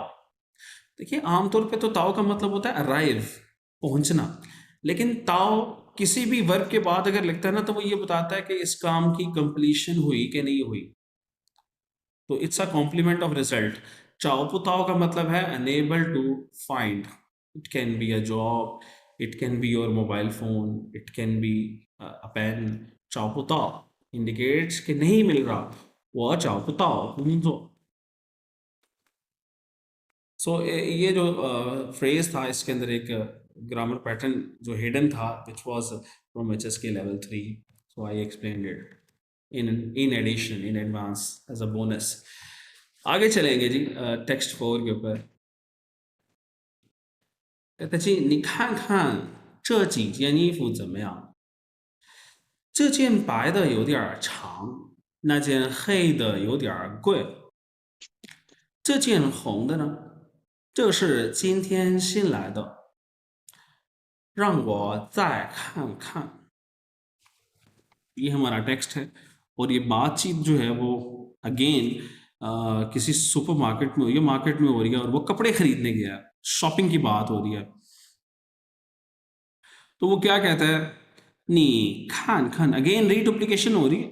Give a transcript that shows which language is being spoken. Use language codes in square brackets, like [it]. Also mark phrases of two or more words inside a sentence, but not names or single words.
[hi] देखिए, आमतौर पे तो ताओ का मतलब होता है अराइव, पहुंचना, लेकिन ताओ किसी भी वर्ब के बाद अगर लिखता है ना, तो वो ये बताता है कि इस काम की कंप्लीशन हुई कि नहीं हुई, तो [en] it's a complement of result. [zh] 找不到 [hi] का मतलब है [en] unable to find, it can be a job, it can be your mobile phone, it can be a pen. [zh] 找不到 [hi] इंडिकेट्स कि नहीं मिल रहा, वो [zh] 找不到工作. [hi] सो ये जो फ्रेज था, इसके अंदर एक [en] grammar pattern [hi] जो हिडन था, [en] which was from HSK level 3, so I explained it in addition, in advance, as a bonus. [hi] आगे चलेंगे जी टेक्स्ट 4 के ऊपर। कहते जी, [zh] 你看看这几件衣服怎么样？这件白的有点长，那件黑的有点贵，这件红的呢？这是今天新来的，让我再看看。 [hi] ये हमारा टेक्स्ट है, और ये बातचीत जो है वो अगेन किसी सुपरमार्केट में हो रही है, मार्केट में हो रही है, और वो कपड़े खरीदने गया है, शॉपिंग की बात हो रही है। तो वो क्या कहता है? [zh] 你看看, [en] again reduplication [hi] हो रही है।